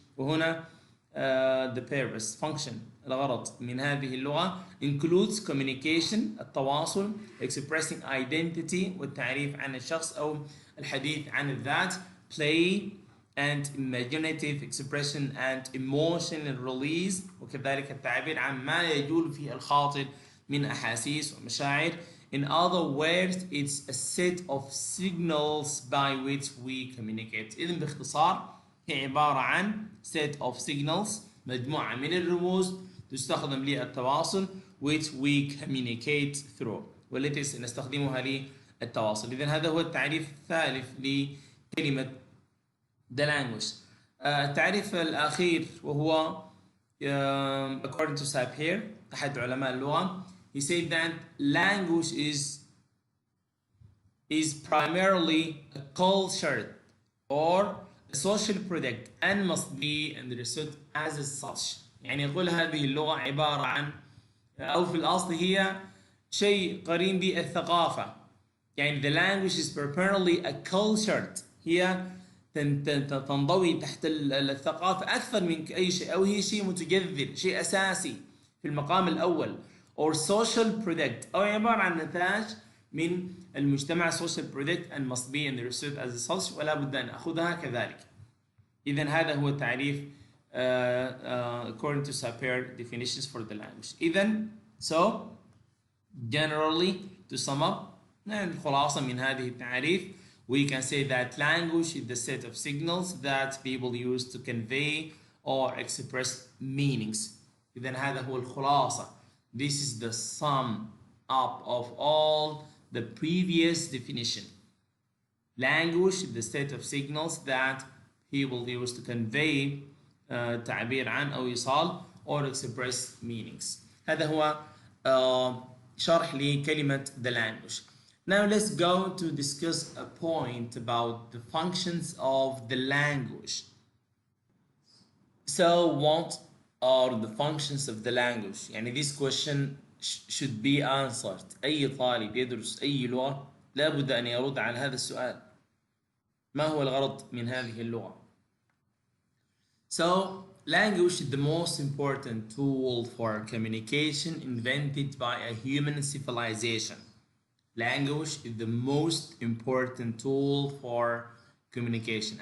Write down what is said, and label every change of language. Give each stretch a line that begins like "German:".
Arabic: وهنا
English: the purpose function
Arabic: الغرض من هذه اللغة
English: includes communication
Arabic: التواصل,
English: expressing identity
Arabic: والتعريف عن الشخص أو الحديث عن الذات,
English: play and imaginative expression and emotional release,
Arabic: وكذلك التعبير عن ما يجول في الخاطر من أحاسيس ومشاعر.
English: In other words, it's a set of signals by which we communicate.
Arabic: إذن باختصار هي عبارة عن
English: set of signals,
Arabic: مجموعة من الرموز تستخدم للتواصل
English: which we communicate through,
Arabic: والتي نستخدمها للتواصل. إذن هذا هو التعريف الثالث لكلمة the language.
English: التعريف الأخير وهو according to Sapir
Arabic: أحد علماء اللغة,
English: he said that language is primarily a culture or a social product and must be understood as such.
Arabic: يعني يقول هذه اللغة عبارة عن أو في الأصل هي شيء قريب بالثقافة. يعني
English: the language is primarily a culture,
Arabic: هي تنضوي تحت الثقافة أكثر من أي شيء, أو هي شيء متجذر, شيء أساسي في المقام الأول,
English: or social product,
Arabic: أو عبارة عن نتاج من المجتمع,
English: social product and must be understood as such,
Arabic: ولا بد أن أخذها كذلك. إذن هذا هو تعريف
English: according to Sapir definitions for the language. إذن so generally to sum up,
Arabic: الخلاصة من هذه التعريف,
English: we can say that language is the set of signals that people use to convey or express meanings.
Arabic: إذن هذا هو الخلاصة.
English: This is the sum up of all the previous definition. Language is the set of signals that people use to convey
Arabic: تعبير عن أو إيصال
English: or express meanings.
Arabic: هذا هو شرح لكلمة the language.
English: Now let's go to discuss a point about the functions of the language. So what are the functions of the language? يعني this question should be answered.
Arabic: أي طالب يدرس أي لغة لابد أن يرد على هذا السؤال. ما هو الغرض من هذه اللغة؟
English: So language is the most important tool for communication invented by a human civilization. Language is the most important tool for communication.